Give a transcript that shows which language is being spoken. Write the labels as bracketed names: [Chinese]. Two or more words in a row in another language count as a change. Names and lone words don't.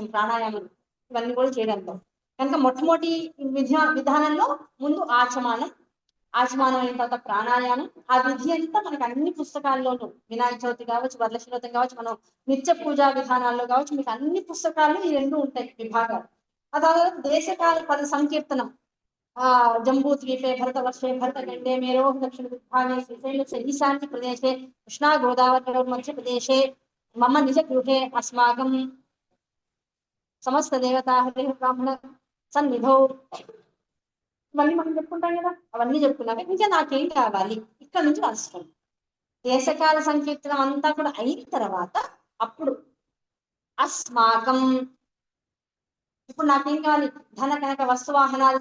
[Telugu] ప్రాణాయామం ఇవన్నీ కూడా చేయడంలో కనుక మొట్టమొదటి విధానంలో ముందు ఆచమానం, ఆచమానం అయిన తర్వాత ప్రాణాయామం. ఆ విధి అంతా మనకు అన్ని పుస్తకాల్లోనూ, వినాయక చవితి కావచ్చు, వరలక్ష్మి వ్రతం కావచ్చు, మనం నిత్య పూజా విధానాల్లో కావచ్చు, మీకు అన్ని పుస్తకాల్లో ఈ రెండు ఉంటాయి విభాగాలు. అదాల దేశకాల పద సంకీర్తనం [Sanskrit] जम्बूद्वीपे भरतवर्षे भरतखण्डे मेरोः दक्षिणदिग्भागे श्रीशैलस्य ईशान्य प्रदेशे कृष्णा गोदावरी प्रदेशे मम निजगृहे अस्माकं समस्त देवता ब्राह्मण सन्निधौ [Telugu] ఇవన్నీ మనం చెప్పుకుంటాం కదా అవన్నీ చెప్పుకున్నాక ఇంకా నాకేం కావాలి ఇక్కడ నుంచి రాసుకోండి దేశకాల సంకీర్తనం అంతా కూడా అయిన తర్వాత అప్పుడు అస్మాకం ఇప్పుడు నాకేం కావాలి ధన కనక వస్తువాహనాలు